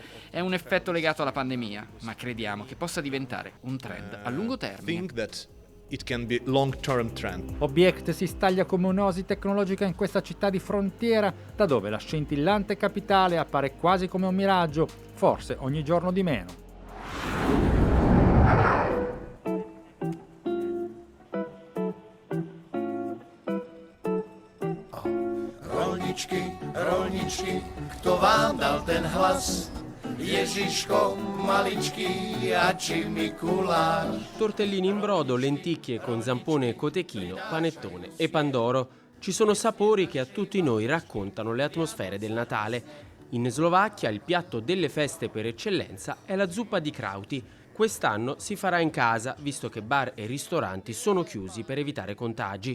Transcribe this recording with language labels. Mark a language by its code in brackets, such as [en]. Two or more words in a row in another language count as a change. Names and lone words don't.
[it] È un effetto legato alla pandemia, ma crediamo che possa diventare un trend a lungo termine. Objekt si staglia come un'oasi tecnologica in questa città di frontiera, da dove la scintillante capitale appare quasi come un miraggio, forse ogni giorno di meno. [sk] Rolničky, kto vám dal ten hlas? Ježiško maličký a či Mikuláš. [it] Tortellini in brodo, lenticchie con zampone e cotechino, panettone e pandoro. Ci sono sapori che a tutti noi raccontano le atmosfere del Natale. In Slovacchia il piatto delle feste per eccellenza è la zuppa di krauti. Quest'anno si farà in casa, visto che bar e ristoranti sono chiusi per evitare contagi.